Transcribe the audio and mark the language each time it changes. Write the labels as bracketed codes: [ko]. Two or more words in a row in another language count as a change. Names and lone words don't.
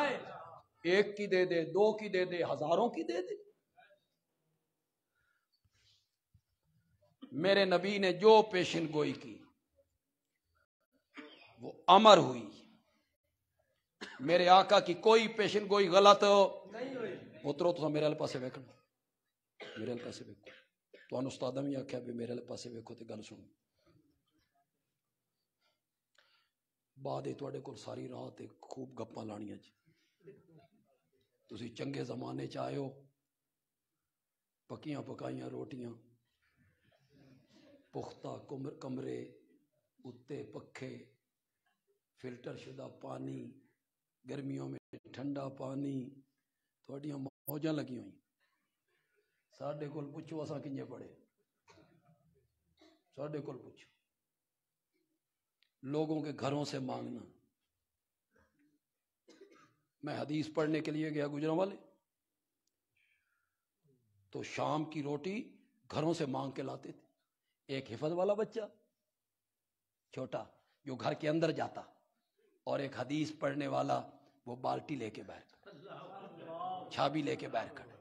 [ur] ایک کی دے دے، دو کی دے دے، ہزاروں کی دے دے. میرے نبی نے جو پیشن گوئی کی وہ امر ہوئی. میرے آقا کی کوئی پیشن گوئی غلط نہیں ہوئی. [pa] اترو تو میرے پاسے ویکھنا، میرے پاسے ویکھو. تو استاد بھی آخیا بھی میرے پاسے ویکھو تے گل سنو. بعد تواڈے کول ساری رات خوب گپاں لانیاں جی. تسی چنگے زمانے چ آئے ہو، پکیاں پکائیاں روٹیاں، پختہ کمرے، اتے پکھے، [ur] فلٹر شدہ پانی، گرمیوں میں ٹھنڈا پانی، [pa] تھوڑیاں موجاں لگی ہوئی. ساڈے کول پوچھو اساں کنجے پڑھے، ساڈے کول پوچھو. [ur] لوگوں کے گھروں سے مانگنا. میں حدیث پڑھنے کے لیے گیا گجرانوالے، تو شام کی روٹی گھروں سے مانگ کے لاتے تھے. ایک حفظ والا بچہ چھوٹا جو گھر کے اندر جاتا، اور ایک حدیث پڑھنے والا وہ بالٹی لے کے باہر کھڑا، چھابی لے کے باہر کھڑا.